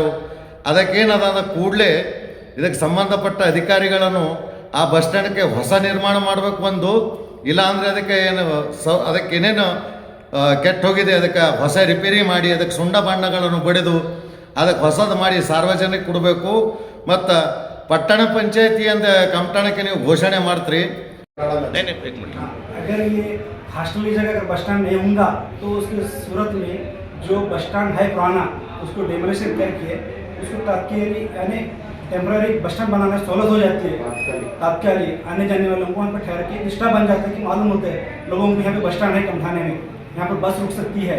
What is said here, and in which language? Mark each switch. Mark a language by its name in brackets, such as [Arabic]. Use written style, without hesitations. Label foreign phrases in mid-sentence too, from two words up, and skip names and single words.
[Kannada] ಅದಕ್ಕೇನದ ಅಂದ ಕೂಡಲೇ ಇದಕ್ಕೆ ಸಂಬಂಧಪಟ್ಟ ಅಧಿಕಾರಿಗಳನ್ನು ಆ ಬಸ್ ಸ್ಟ್ಯಾಂಡ್ಗೆ ಹೊಸ ನಿರ್ಮಾಣ ಮಾಡಬೇಕು. ಒಂದು ಇಲ್ಲ ಅಂದರೆ ಅದಕ್ಕೆ ಏನೇನು ಕೆಟ್ಟ ಹೋಗಿದೆ ಅದಕ್ಕೆ ಹೊಸ ರಿಪೇರಿ ಮಾಡಿ ಅದಕ್ಕೆ ಸುಣ್ಣ ಬಣ್ಣಗಳನ್ನು ಬಡಿದು ಅದಕ್ಕೆ ಹೊಸದು ಮಾಡಿ ಸಾರ್ವಜನಿಕ ಕೊಡಬೇಕು. ಮತ್ತು ಪಟ್ಟಣ पंचायती ಅಂತ ಕಮಠಾಣಕ್ಕೆ ನೀವು ಘೋಷಣೆ ಮಾಡ್ತೀರಿ. [Hindi] अगर ये हॉस्टल की जगह अगर [English] bus stand [Hindi] नहीं होगा तो उसकी सूरत में जो [English] bus stand [Hindi] है पुराना उसको डेमोलिशन करके उसको तात्कालिक यानी [English] temporary bus stand [Hindi] बनाने सहूलत हो जाती है. तात्कालिक आने जाने वाले लोगों को वहाँ पर ठहर के एक्स्ट्रा बन जाता है कि मालूम होता है लोगों को यहाँ पे [English] bus stand [Hindi] है कमठाने में, यहाँ पर बस रुक सकती है.